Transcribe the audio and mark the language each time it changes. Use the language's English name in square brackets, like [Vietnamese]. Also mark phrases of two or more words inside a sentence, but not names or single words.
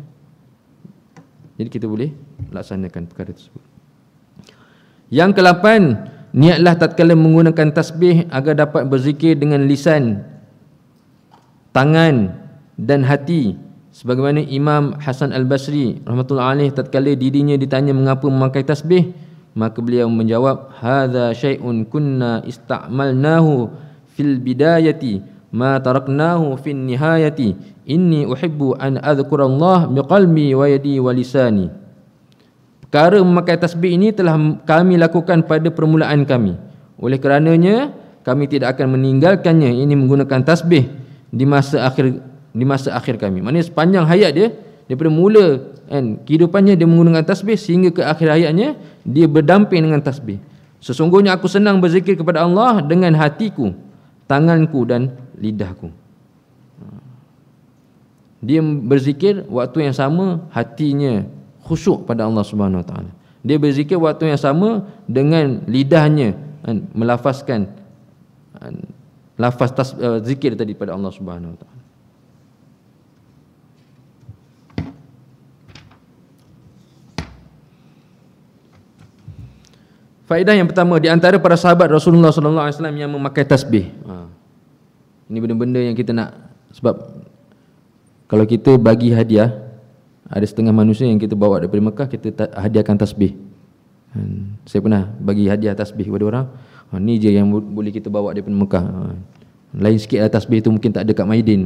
[Malay] Jadi kita boleh laksanakan perkara tersebut. Yang ke-8, niatlah tatkala menggunakan tasbih agar dapat berzikir dengan lisan, tangan dan hati. Sebagaimana Imam Hasan Al-Basri [Arabic] رحمة الله عليه [Malay] tatkala dirinya ditanya mengapa memakai tasbih, maka beliau menjawab, [Arabic] هذا شيء كنا استعملناه في البداية ما تركناه في النهاية إني أحب أن أذكر الله بقلبي ويدي ولساني. [Malay] Perkara memakai tasbih ini telah kami lakukan pada permulaan kami. Oleh kerananya kami tidak akan meninggalkannya, ini menggunakan tasbih di masa akhir kami. Maknanya sepanjang hayat dia, daripada mula kan kehidupannya dia menggunakan tasbih sehingga ke akhir hayatnya dia berdamping dengan tasbih. Sesungguhnya aku senang berzikir kepada Allah dengan hatiku, tanganku dan lidahku. Dia berzikir waktu yang sama hatinya khusyuk pada Allah [Arabic] سبحانه وتعالى. [Malay] Dia berzikir waktu yang sama dengan lidahnya melafazkan lafaz zikir tadi pada Allah [Arabic] سبحانه وتعالى. [Malay] Faedah yang pertama, di antara para sahabat Rasulullah [Arabic] صلى الله عليه وسلم [Malay] yang memakai tasbih. Ini benda-benda yang kita nak, sebab kalau kita bagi hadiah, ada setengah manusia yang kita bawa daripada Mekah, kita hadiahkan tasbih. Saya pernah bagi hadiah tasbih kepada orang. Ni je yang boleh kita bawa daripada Mekah. Lain sikit lah tasbih tu mungkin tak ada kat Maidin.